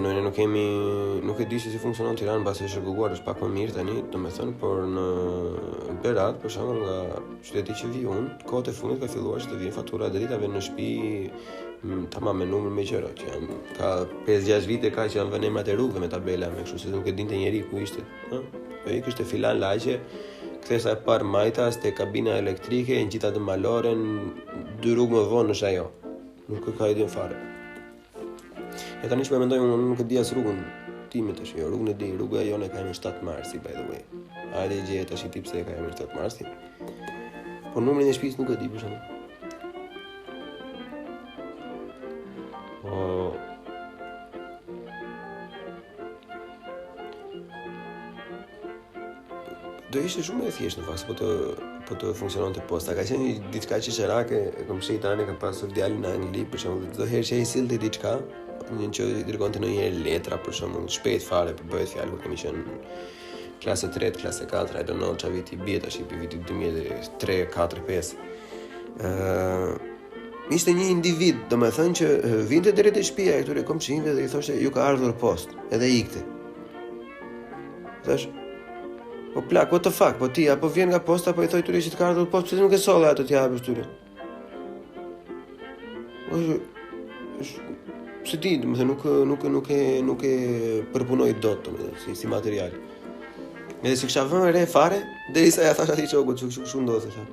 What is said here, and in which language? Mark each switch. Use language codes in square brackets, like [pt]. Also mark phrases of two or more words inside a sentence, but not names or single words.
[sq] ne nuk e di se si funksionon Tiranë, mbasi është rregulluar, është pak më mirë tani, domethënë, por në Berat, për shembull, nga qyteti që vi unë, kohët e fundit ka filluar që të vinë fatura dritave në shtëpi, tamam me numër me gjëra, që janë ka 5-6 vite ka që janë vënë emrat e rrugëve me tabela, me kështu se nuk e dinte njeri ku ishte, i kishte filan lagje, kthesa e parë Majtas te kabina elektrike, në gjitha të Maloren, 2 rrugë më vonë është ajo. Nuk ka ide fare. E tani që me mendoj, unë nuk e di as rrugën time tash, jo, rrugën e di, rruga jone ka emrin 7 Marsi, [en] by the way. [sq] Hajde gjeje tash i tip se ka emrin 7 Marsi. Po numrin e shtëpisë nuk e di për shembull. Do ishte shumë e thjeshtë në fakt, po të funksiononte posta. Ka qenë diçka qesharake, e kam shih tani ka pasur djalin në Angli, për shembull, çdo herë që ai sillte diçka, që i dërgonte ndonjëherë letra, për shembull, shpejt fare, për bëhet fjalë kur kemi qenë klasë 3, klasë 4, [en] I don't know, [sq] çfarë viti bie tash, viti 2003, 4, 5. Ishte një individ, domethënë që vinte deri te shtëpia e këtyre komshinëve dhe I thoshte ju ka ardhur post, edhe ikte. Thash, po plak, [en] what the fuck, [sq] po ti apo vjen nga posta apo I thoj tyre që të ka ardhur post, pse nuk e solle ato të japësh tyre? Se di, domethënë nuk e përpunoj dot, domethënë si material. Edhe si kisha vënë re fare, derisa ja thash atij çokut, çu ndodhte, tha.